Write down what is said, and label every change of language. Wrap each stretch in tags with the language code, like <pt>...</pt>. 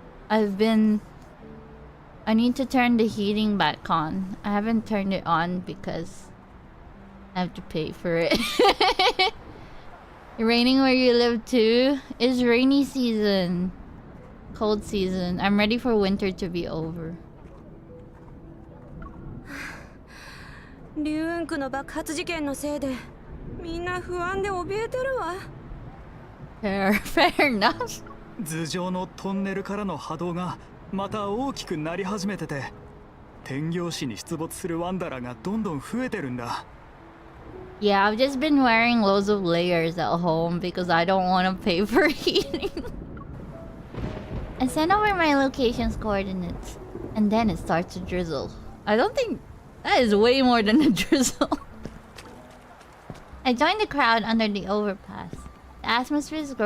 <en>I need to turn the heating back on. I haven't turned it on because I have to pay for it. Raining where you live too? It's rainy season. Cold season. I'm ready for winter to be over.</en> <ja>リューンクの爆発事件のせいでみんな不安で怯えてるわ。</ja> <en>Fair enough.</en> <ja>頭上のトンネルからの波動がまた大きくなり始めてて、天行市に出没するワンダラがどんどん増えてるんだ。</ja> <en>Yeah, I've just been wearing loads of layers at home because I don't want to pay for heating. I send over my location's coordinates, and then it starts to drizzle. I don't think that is way more than a drizzle. I join the crowd under the overpass. The atmosphere</en>